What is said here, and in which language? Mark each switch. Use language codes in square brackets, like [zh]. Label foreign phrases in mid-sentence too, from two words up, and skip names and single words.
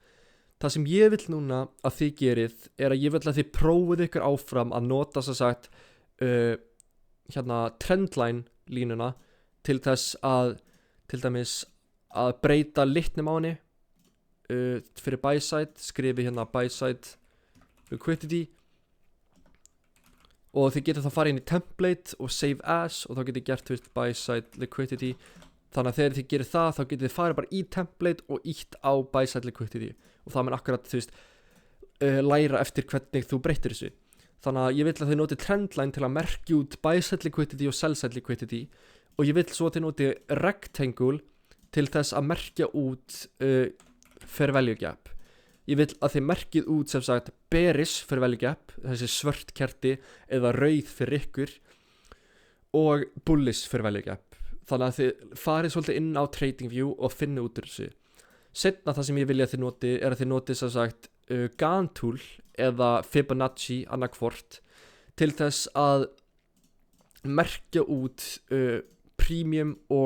[is] Það sem ég vil núna að þið gerið er að ég vil að þið prófið ykkur áfram að nota sem sagt hérna trendline línuna til þess að til dæmis að breyta litnum á henni fyrir [en] buy side, [is] skrifi hérna [en] buy side liquidity [is] og þið getur þá farið inn í template og [en] save as [is] og þá getur gert [en] buy side liquidity. [is] Þannig að þegar þið gerir það þá getur þið farið bara í template og ítt á [en] buy side liquidity [is] og það mun akkurat læra eftir hvernig þú breytir þessu. Þannig að ég vil að þið noti trendline til að merkja út [en] buy side liquidity [is] og [en] sell side liquidity [is] og ég vil svo að þið noti rectangle til þess að merkja út [en] fair value gap. [is] Ég vil að þið merkið út sem sagt [en] bearish fair value gap, [is] þessi svört kerti eða rauð fyrir ykkur, og [en] bullish fair value gap. [is] Þannig að þið farið svolítið inn á TradingView og finna út úr þessu. Seinna það sem ég vilja að þið noti er að þið noti sem sagt [en] Gann tool [is] eða Fibonacci annarkvort til þess að merkja út premium og discount.